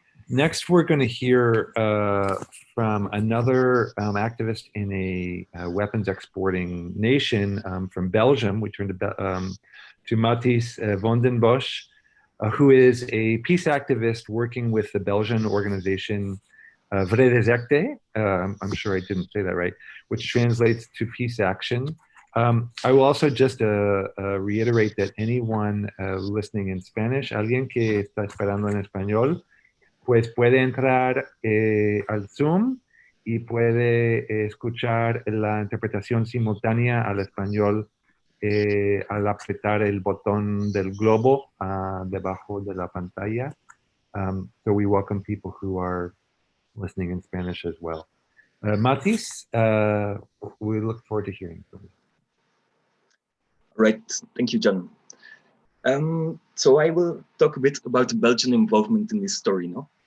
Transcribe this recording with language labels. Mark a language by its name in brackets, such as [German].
[English] Next, we're going to hear from another activist in a weapons exporting nation from Belgium. We turn to Martes van den Bosch, who is a peace activist working with the Belgian organization vredesakte, I'm sure I didn't say that right, which translates to peace action. I will also just reiterate that anyone listening in Spanish, [Spanish] alguien que está esperando en español, pues puede entrar al Zoom y puede escuchar la interpretación simultánea al español al apretar el botón del globo debajo de la pantalla. [English] So we welcome people who are listening in Spanish as well. Martes, we look forward to hearing from you. Right, thank you, John. So I will talk a bit about the Belgian involvement in this story now.